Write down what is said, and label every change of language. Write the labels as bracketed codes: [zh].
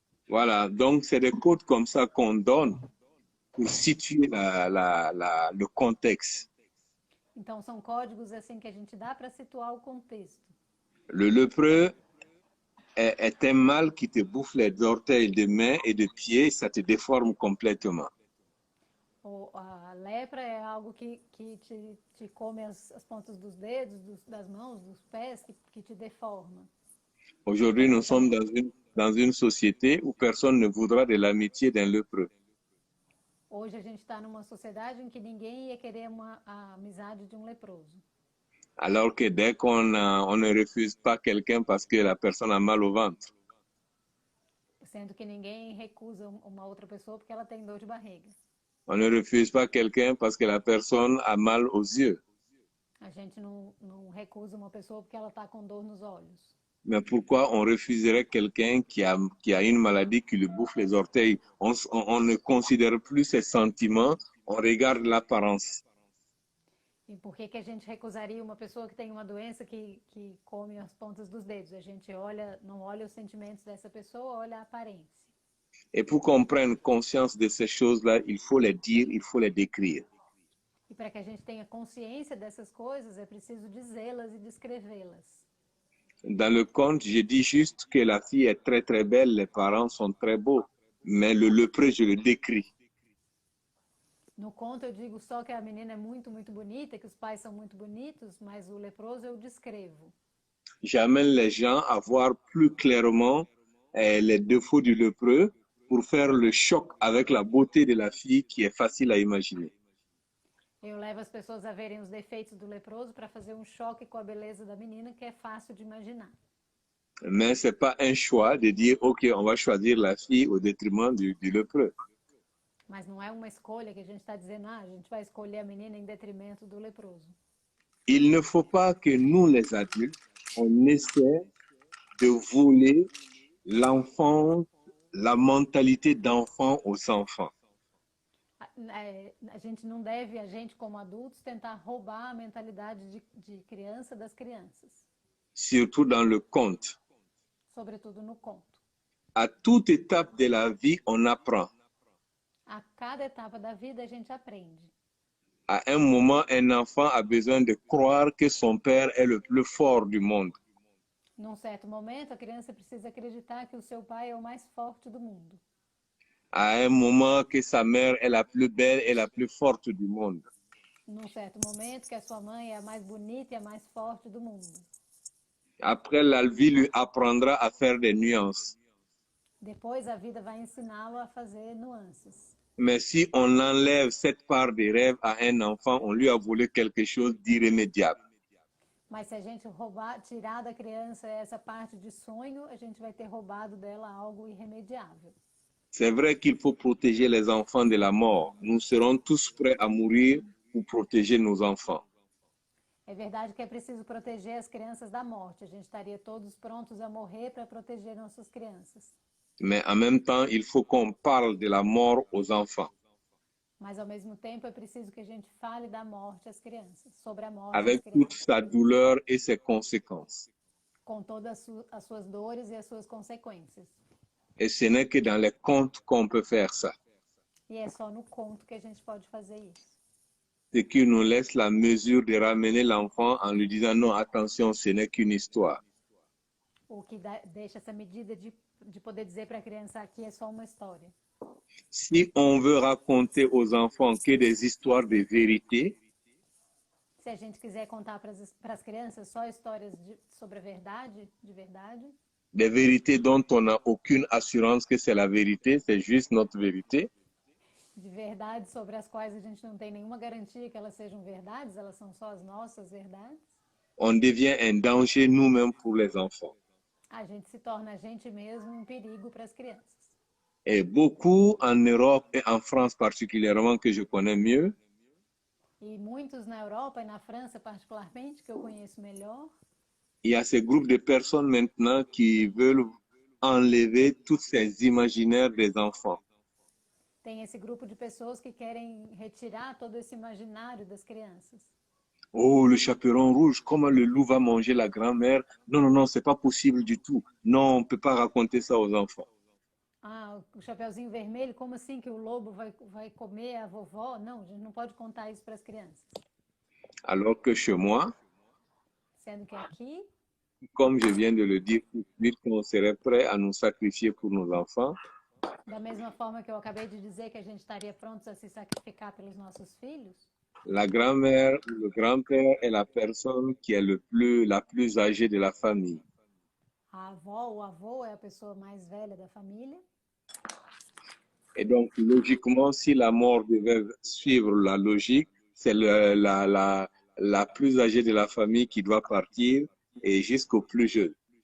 [fr] Voilà, donc c'est des codes comme ça qu'on donne pour situer le contexte. [pt] Então, são códigos assim que a gente dá para situar o contexto. [fr] Le lépreux est un mal qui te bouffe les orteils de main et de pied, ça te déforme complètement. [pt] a lepra é algo que te come as pontas dos dedos, das mãos, dos pés, que te deforma. [fr] Aujourd'hui, nous sommes dans une société où personne ne voudra de l'amitié d'un lépreux. [pt] Hoje a gente está numa sociedade em que ninguém ia querer a amizade de um leproso. [fr] Alors que dès on ne refuse pas quelqu'un parce que la personne a mal au ventre. [pt] Sendo que ninguém recusa uma outra pessoa porque ela tem dor de barriga. [fr] On ne refuse pas quelqu'un parce que la personne a mal aux yeux. [pt] A gente não recusa uma pessoa porque ela está com dor nos olhos. [fr] Mais pourquoi on refuserait quelqu'un qui a une maladie qui lui bouffe les orteils? On ne considère plus ses sentiments, on regarde l'apparence. [pt] E por que a gente recusaria uma pessoa que tem uma doença que come as pontas dos dedos? A gente não olha os sentimentos dessa pessoa, olha a aparência. [fr] Et pour qu'on prenne conscience de ces choses-là, il faut les dire, il faut les décrire. [pt] E para que a gente tenha consciência dessas coisas, é preciso dizê-las e descrevê-las. [fr] Dans le conte, je dis juste que la fille est très très belle, les parents sont très beaux, mais le lépreux, je le décris. [pt] No conto eu digo só que a menina é muito, muito bonita, que os pais são muito bonitos, mas o leproso eu descrevo. [fr] J'amène les gens à voir plus clairement les défauts du lépreux pour faire le choc avec la beauté de la fille qui est facile à imaginer. [pt] Eu levo as pessoas a verem os defeitos do leproso para fazer um choque com a beleza da menina, que é fácil de imaginar. [fr] Mais c'est pas un choix de dire, OK, on va choisir la fille au détriment du lépreux. [pt] Mas não é uma escolha que a gente está dizendo, a gente vai escolher a menina em detrimento do leproso. [fr] Il ne faut pas que nous, les adultes, on essaie de voler l'enfant, la mentalité d'enfant aux enfants. [pt] A gente não deve, a gente como adultos, tentar roubar a mentalidade de criança das crianças. [fr] Surtout dans le conte. [pt] Sobretudo no conto. [fr] À toute étape de la vie, on apprend. [pt] A cada etapa da vida a gente aprende. [fr] À un moment, un enfant a besoin de croire que son père est le plus fort du monde. [pt] Num certo momento, a criança precisa acreditar que o seu pai é o mais forte do mundo. [fr] À un moment, que sa mère est la plus belle et la plus forte du monde. [pt] Num certo momento, que a sua mãe é a mais bonita e a mais forte do mundo. [fr] Après, la vie lui apprendra à faire des nuances. [pt] Depois, a vida vai ensiná-lo a fazer nuances. [fr] Mais si on enlève cette part des rêves à un enfant, on lui a volé quelque chose d'irrémédiable. [pt] Mas se a gente tirar da criança essa parte de sonho, a gente vai ter roubado dela algo irremediável. [fr] C'est vrai qu'il faut protéger les enfants de la mort. Nous serons tous prêts à mourir pour protéger nos enfants. [pt] É verdade que é preciso proteger as crianças da morte. A gente estaria todos prontos a morrer para proteger nossas crianças. [fr] Mais en même temps, il faut qu'on parle de la mort aux enfants. [pt] Mas ao mesmo tempo é preciso que a gente fale da morte às crianças, sobre a morte [fr] Avec [pt] às [fr] toute [pt] crianças. [fr] sa douleur et ses conséquences. [pt] Com todas as suas dores e as suas consequências. [fr] Et ce n'est que dans les contes qu'on peut faire ça. [pt] E é só no conto que a gente pode fazer isso. [fr] Ce qui nous laisse la mesure de ramener l'enfant en lui disant non, attention, ce n'est qu'une histoire. [pt] O que deixa essa medida de poder dizer para a criança aqui é só uma história. [fr] Si on veut raconter aux enfants que des histoires de vérité, [pt] Se a gente quiser contar para as crianças só histórias sobre a verdade, de verdade, [fr] des vérités dont on n'a aucune assurance que c'est la vérité, c'est juste notre vérité, [pt] de verdade sobre as quais a gente não tem nenhuma garantia que elas sejam verdades, elas são só as nossas verdades, [fr] on devient un danger nous-mêmes pour les enfants. [pt] a gente se torna a gente mesmo um perigo para as crianças. [fr] Et beaucoup en Europe et en France particulièrement, que je connais mieux, [pt] E muitos na Europa e na França, particularmente, que eu conheço melhor, [fr] il y a ces groupes de personnes maintenant qui veulent enlever tous ces imaginaires des enfants. [pt] tem esse grupo de pessoas que querem retirar todo esse imaginário das crianças. [fr] Oh, le chaperon rouge, comment le loup va manger la grand-mère? Non, non, non, c'est pas possible du tout. Non, on peut pas raconter ça aux enfants. [pt] Ah, o Chapeuzinho Vermelho, como assim que o lobo vai comer a vovó? Não, a gente não pode contar isso para as crianças. [fr] Alors que chez moi, [pt] Sendo que aqui, [fr] comme je viens de le dire tout de suite, qu'on serait prêt à nous sacrifier pour nos enfants, [pt] Da mesma forma que eu acabei de dizer que a gente estaria prontos a se sacrificar pelos nossos filhos, [fr] La grand-mère ou le grand-père est la personne qui est la plus âgée de la famille. [pt] a avó ou avô é a pessoa mais velha da família. [fr] Et donc, logiquement, si la mort devait suivre la logique, c'est la plus âgée de la famille qui doit partir et jusqu'au plus jeune.